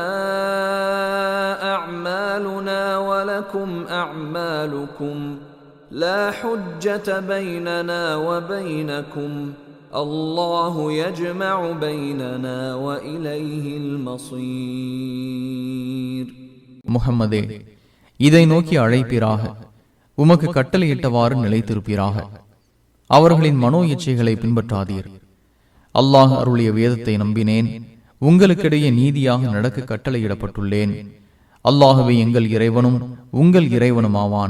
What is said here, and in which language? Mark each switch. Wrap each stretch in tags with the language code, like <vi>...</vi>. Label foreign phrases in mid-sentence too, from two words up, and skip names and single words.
<ar>أَعْمَالُنَا وَلَكُمْ أَعْمَالُكُمْ لَا حُجَّةَ بَيْنَنَا وَبَيْنَكُمْ اللَّهُ يَجْمَعُ بَيْنَنَا وَإِلَيْهِ الْمَصِيرُ.</ar> <ta>முஹம்மதே, இதை நோக்கி அழைப்பீராக, உமக்கு கட்டளையிட்டவாறு நிலைத்திருப்பீராக. அவர்களின் மனோ இச்சைகளை பின்பற்றாதீர். அல்லாஹ் அருளிய வேதத்தை நம்பினேன். உங்களுக்கிடையே நீதியாக நடக்க கட்டளையிடப்பட்டுள்ளேன். அல்லாஹுவே எங்கள் இறைவனும் உங்கள் இறைவனுமாவான்.</ta>